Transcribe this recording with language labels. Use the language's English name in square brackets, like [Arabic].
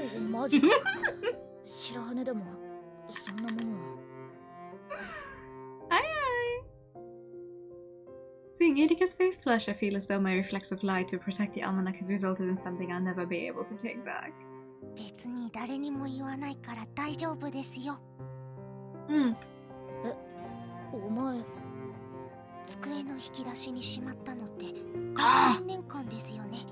[Japanese] マジか。白羽でもそんなものは。 [English] Aye. Seeing Irika's face flush, I feel as though my reflexive lie to protect the almanac has resulted in something I'll never be able to take back. [Japanese] 別に誰にも言わないから大丈夫ですよ。お前、机の引き出しにしまったのって学年間ですよね。